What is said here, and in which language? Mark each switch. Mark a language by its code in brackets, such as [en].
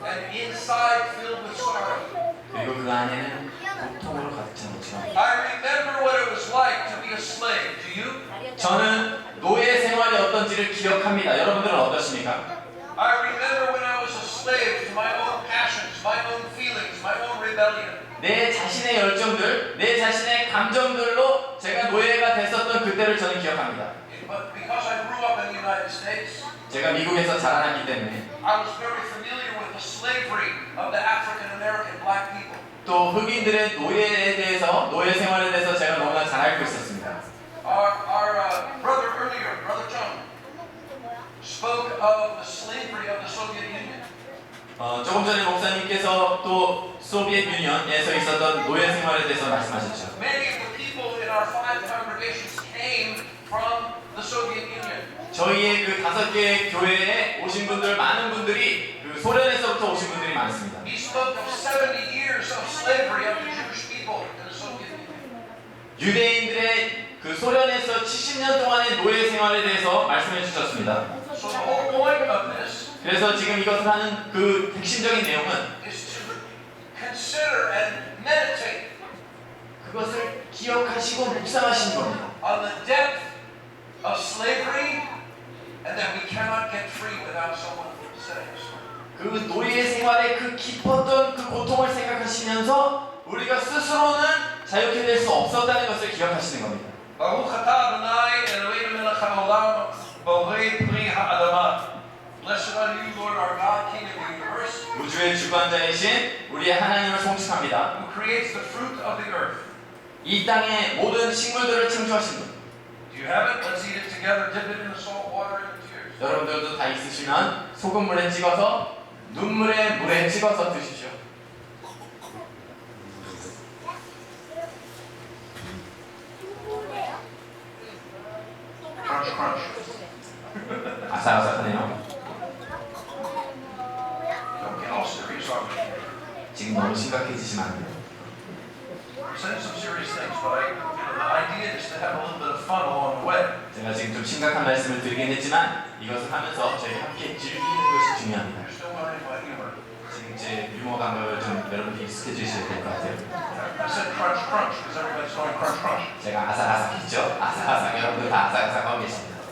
[en] And inside filled with sorrow. [ko] 그리고 그 안에는 고통으로 가득 찬 것처럼 [en] I remember what it was like to be a slave. Do you? [ko] 저는 노예 생활이 어떤지를 기억합니다. 여러분들은 어떠십니까? [en] I remember when I was a slave to my own passions, my own feelings, my own rebellion. [ko] 내 자신의 열정들, 내 자신의 감정들로 제가 노예가 됐었던 그때를 저는 기억합니다. [en] But because I grew up in the United States, [ko] 제가 미국에서 자라났기 때문에 [en] I was very familiar with the slavery of the African American black people. [ko] 또 흑인들의 노예에 대해서 노예 생활에 대해서 제가 너무나 잘 알고 있었습니다. [en] Our brother earlier, Brother John, spoke of the slavery of the Soviet Union. [ko] 조금 전에 목사님께서 또 소비에트 유니언에서 있었던 노예 생활에 대해서 말씀하셨죠. [en] Many of the people in our 5 congregations came from the Soviet Union. [ko] 저희의 그 5개의 교회에 오신 분들 많은 분들이 그 소련에서부터 오신 분들이 많습니다. [en] He spoke of 70 years of slavery of the Jewish people in the Soviet Union. [ko] 유대인들의 그 소련에서 70년 동안의 노예 생활에 대해서 말씀해 주셨습니다. [en] So the whole point of this [ko] 그래서 지금 이것을 하는 그 핵심적인 내용은 [en] is to consider and meditate [ko] 그것을 기억하시고 묵상하시는 겁니다. [en] on the depth of slavery and that we cannot get free without someone setting us free. [ko] 그 노예 생활의 그 깊었던 그 고통을 생각하시면서 우리가 스스로는 자유케 될 수 없었다는 것을 기억하시는 겁니다. [he] Baruch atah Adonai Eloheinu מלך העולם, בורא פרי האדמה. [en] Blessed are you, Lord our God, King of the universe, [ko] 우주의 주관자이신 우리의 하나님을 송축합니다. [en] who creates the fruit of the earth. [ko] 이 땅의 모든 식물들을 창조하신 분. [en] Do you have it? Let's eat it together. Dip it in the salt water and the tears. [ko] 여러분들도 다 있으시면 소금물에 찍어서 눈물에 물에 찍어서 드십시오. [en] Crunch, crunch. [ko] 아삭아삭하네요. [en] Don't get all serious on me. [ko] 지금 너무 심각해지시면 안 돼요. [en] I'm saying some serious things, but the idea is to have a little bit of fun along the way. [ko] 제가 지금 좀 심각한 말씀을 드리긴 했지만 이것을 하면서 저희 함께 즐기는 것이 중요합니다. [en] You're still learning my humor. [ko] 지금 제 유머 감각을 좀 여러분들이 익숙해지셔야 될 것 같아요. [en] I said crunch, crunch, because everybody's going crunch, crunch. [ko] 제가 아삭아삭했죠? 아삭아삭 여러분들 다 아삭아삭하고 계십니다.